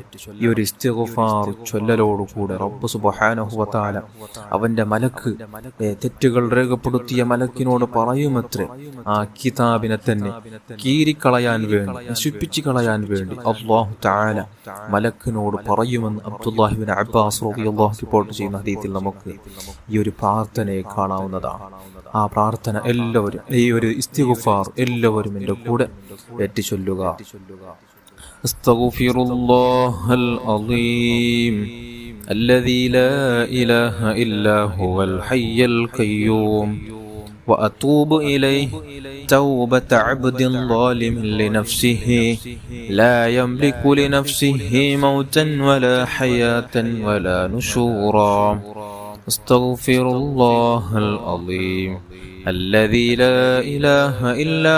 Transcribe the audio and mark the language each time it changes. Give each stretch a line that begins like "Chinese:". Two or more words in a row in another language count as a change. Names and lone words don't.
Malayalam: ഈ ഒരു ഇസ്തിഗ്ഫാർ ചൊല്ലലോടുകൂടെ റബ്ബ്
Arabic: سبحانه وتعالى
Malayalam: അവന്റെ മലക്ക്, തെറ്റുകൾ രേഖപ്പെടുത്തിയ മലക്കിനോട് പറയുമത്രേ, ആ കിതാബിനെ തന്നെ കീറിക്കളയാൻ വേണ്ടി, നശിപ്പിച്ചു കളയാൻ വേണ്ടി അല്ലാഹു തആല മലക്കിനോട് പറയുമെന്ന് അബ്ദുല്ലാഹി ഇബ്നു അബ്ബാസ് റളിയല്ലാഹു റിപ്പോർട്ട് ചെയ്യുന്ന ഹദീസിൽ നമുക്ക് ഈ ഒരു പ്രാർത്ഥനയെ കാണാവുന്നതാണ്. ആ പ്രാർത്ഥന എല്ലാവരും, ഈ ഒരു ഇസ്തിഗ്ഫാർ എല്ലാവരും എൻ്റെ കൂടെ ഏറ്റു ചൊല്ലുക.
Arabic: أستغفر الله العظيم الذي لا إله إلا هو الحي القيوم وأتوب إليه توبة عبد ظالم لنفسه لا يملك لنفسه موتا ولا حياة ولا نشورا أستغفر الله العظيم الذي لا إله إلا